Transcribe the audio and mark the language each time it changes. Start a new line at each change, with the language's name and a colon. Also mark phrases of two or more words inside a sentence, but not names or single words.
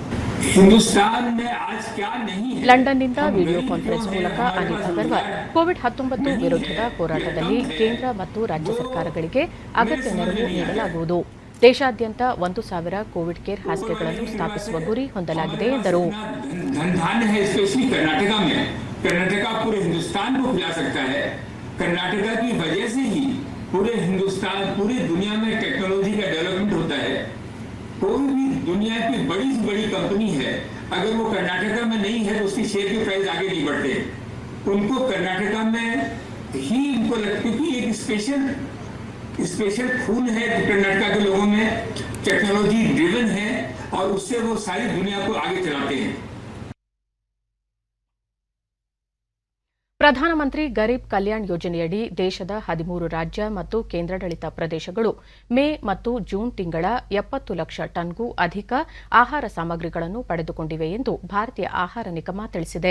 Kannada: ಲಂಡನ್ನಿಂದ ವಿಡಿಯೋ ಕಾನ್ಫರೆನ್ಸ್ ಮೂಲಕ ಅನಿಲ್ ಅಗರ್ವಾಲ್ ಕೋವಿಡ್-19 ವಿರುದ್ಧದ ಹೋರಾಟದಲ್ಲಿ ಕೇಂದ್ರ ಮತ್ತು ರಾಜ್ಯ ಸರ್ಕಾರಗಳಿಗೆ ಅಗತ್ಯ ನೆರವು ನೀಡಲಾಗುವುದು. ದೇಶಾದ್ಯಂತ 1,000 ಕೋವಿಡ್ ಕೇರ್ ಹಾಸಿಗೆಗಳನ್ನು ಸ್ಥಾಪಿಸುವ ಗುರಿ ಹೊಂದಲಾಗಿದೆ ಎಂದರು.
Hindi: कर्नाटका की वजह से ही पूरे हिंदुस्तान, पूरी दुनिया में टेक्नोलॉजी का डेवलपमेंट होता है. कोई भी दुनिया की बड़ी से बड़ी कंपनी है, अगर वो कर्नाटका में नहीं है तो उसकी शेयर के प्राइस आगे नहीं बढ़ते। उनको कर्नाटका में ही उनको लगता है कि एक स्पेशल खून है कर्नाटका के लोगों में, टेक्नोलॉजी ड्रिवन है और उससे वो सारी दुनिया को आगे चलाते हैं।
Kannada: ಪ್ರಧಾನಮಂತ್ರಿ ಗರೀಬ್ ಕಲ್ಯಾಣ್ ಯೋಜನೆಯಡಿ ದೇಶದ 13 ರಾಜ್ಯ ಮತ್ತು ಕೇಂದ್ರಾಡಳಿತ ಪ್ರದೇಶಗಳು ಮೇ ಮತ್ತು ಜೂನ್ ತಿಂಗಳ 70 ಲಕ್ಷ ಟನ್ಗೂ ಅಧಿಕ ಆಹಾರ ಸಾಮಗ್ರಿಗಳನ್ನು ಪಡೆದುಕೊಂಡಿವೆ ಎಂದು ಭಾರತೀಯ ಆಹಾರ ನಿಗಮ ತಿಳಿಸಿದೆ.